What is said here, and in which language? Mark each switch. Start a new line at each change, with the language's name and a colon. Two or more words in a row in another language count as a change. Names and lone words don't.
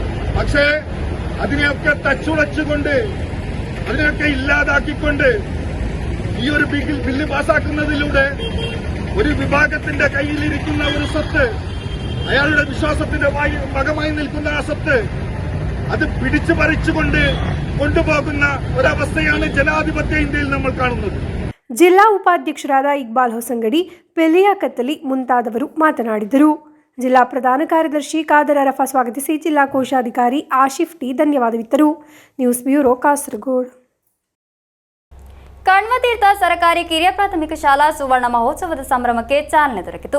Malayalam: പക്ഷേ അതിനെയൊക്കെ തച്ചുടച്ചുകൊണ്ട് അതിനൊക്കെ ഇല്ലാതാക്കിക്കൊണ്ട് ഈ ഒരു ബില്ല് പാസാക്കുന്നതിലൂടെ ഒരു വിഭാഗത്തിന്റെ കയ്യിലിരിക്കുന്ന ഒരു സ്വത്ത്, അയാളുടെ വിശ്വാസത്തിന്റെ ഭാഗമായി നിൽക്കുന്ന ആ സ്വത്ത് അത് പിടിച്ചു പറിച്ചുകൊണ്ട് കൊണ്ടുപോകുന്ന ഒരവസ്ഥയാണ് ജനാധിപത്യ ഇന്ത്യയിൽ നമ്മൾ കാണുന്നത്.
Kannada: ಜಿಲ್ಲಾ ಉಪಾಧ್ಯಕ್ಷರಾದ ಇಕ್ಬಾಲ್ ಹೊಸಂಗಡಿ, ಪೆಲೆಯ ಕತ್ತಲಿ ಮುಂತಾದವರು ಮಾತನಾಡಿದರು. ಜಿಲ್ಲಾ ಪ್ರಧಾನ ಕಾರ್ಯದರ್ಶಿ ಖಾದರ್ ಅರಫಾ ಸ್ವಾಗತಿಸಿ ಜಿಲ್ಲಾ ಕೋಶಾಧಿಕಾರಿ ಆಶಿಫ್ ಟಿ ಧನ್ಯವಾದವಿತ್ತರು.
English: news bureau
Kannada: ಕಾಸರಗೋಡು. ಕಣ್ವತೀರ್ಥ ಸರ್ಕಾರಿ ಕಿರಿಯ ಪ್ರಾಥಮಿಕ ಶಾಲಾ ಸುವರ್ಣ ಮಹೋತ್ಸವದ ಸಂಭ್ರಮಕ್ಕೆ ಚಾಲನೆ ದೊರಕಿತು.